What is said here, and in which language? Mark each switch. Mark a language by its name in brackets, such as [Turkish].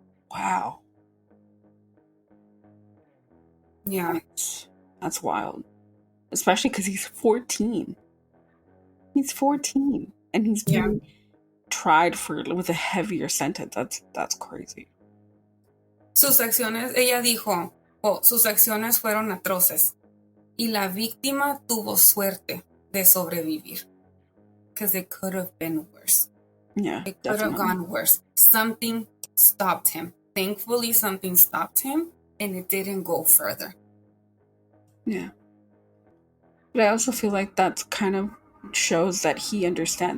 [English] Wow. Yeah. That's wild. Especially because he's 14. He's 14. And he's being tried with a heavier sentence. That's crazy. [Spanish] Ella dijo, sus acciones fueron atroces. Y la víctima tuvo suerte de sobrevivir. [English] Because it could have been worse. Yeah, it could have gone worse. Something stopped him. Thankfully, something stopped him, and it didn't go further. Yeah. But I also feel like that kind of shows that he understands.